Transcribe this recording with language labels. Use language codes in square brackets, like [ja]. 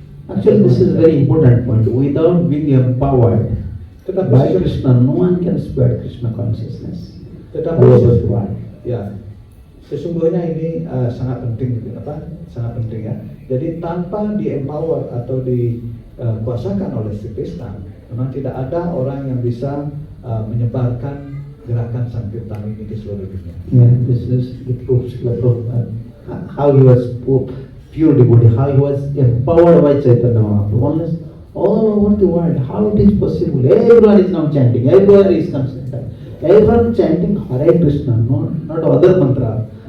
[en] Actually, this is a very important point. Without being empowered by Krishna, no one can spread Krishna consciousness. [id] Tetapi ya, sesungguhnya ini sangat penting, sangat penting ya. Jadi tanpa di-empower atau dikuasakan oleh Sri Krishna, memang tidak ada orang yang bisa menyebarkan gerakan Sankirtan ini ke seluruh dunia. [en] Yeah, this is the proof how he was pure devotee, how he was empowered by Chaitanya Mahaprabhu. All over the world, how it is possible? Everyone is now chanting, everyone is concerned. Everyone chanting Hare Krishna, not other mantra.